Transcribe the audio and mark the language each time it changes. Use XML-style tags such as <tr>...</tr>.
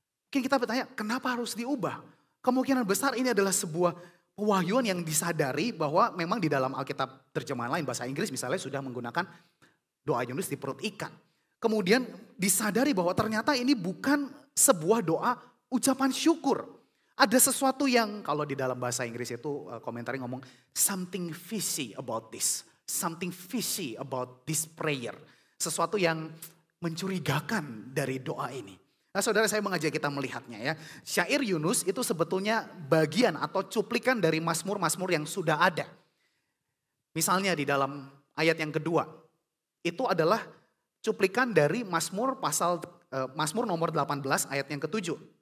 <id>Mungkin kita bertanya kenapa harus diubah? Kemungkinan besar ini adalah sebuah pewahyuan yang disadari bahwa memang di dalam Alkitab terjemahan lain bahasa Inggris misalnya sudah menggunakan doa Yunus di perut ikan. Kemudian disadari bahwa ternyata ini bukan sebuah doa ucapan syukur. Ada sesuatu yang kalau di dalam bahasa Inggris itu komentarnya ngomong</id> <en>something fishy about this. Something fishy about this prayer.</en> <id>Sesuatu yang mencurigakan dari doa ini. Nah saudara saya mengajak kita melihatnya ya. Syair Yunus itu sebetulnya bagian atau cuplikan dari Mazmur-Mazmur yang sudah ada. Misalnya di dalam ayat yang kedua. Itu adalah cuplikan dari Mazmur Mazmur nomor 18 ayat yang ketujuh.</id>